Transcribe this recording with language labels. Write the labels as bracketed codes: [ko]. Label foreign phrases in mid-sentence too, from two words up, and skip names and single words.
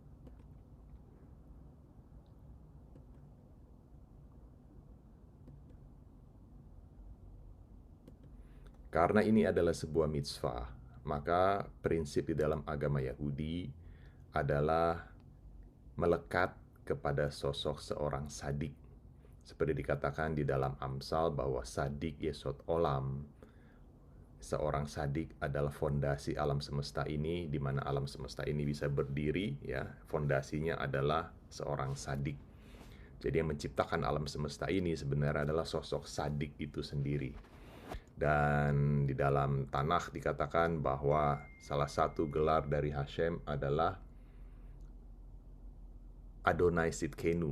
[id] Karena ini adalah sebuah mitzvah, maka prinsip di dalam agama Yahudi adalah melekat kepada sosok seorang sadik. Seperti dikatakan di dalam Amsal bahwa [he] sadik yesod olam. [id] Seorang sadik adalah fondasi alam semesta ini, di mana alam semesta ini bisa berdiri, ya. Fondasinya adalah seorang sadik. Jadi yang menciptakan alam semesta ini sebenarnya adalah sosok sadik itu sendiri. Dan di dalam Tanakh dikatakan bahwa salah satu gelar dari Hashem adalah [he] Adonai Sidkenu.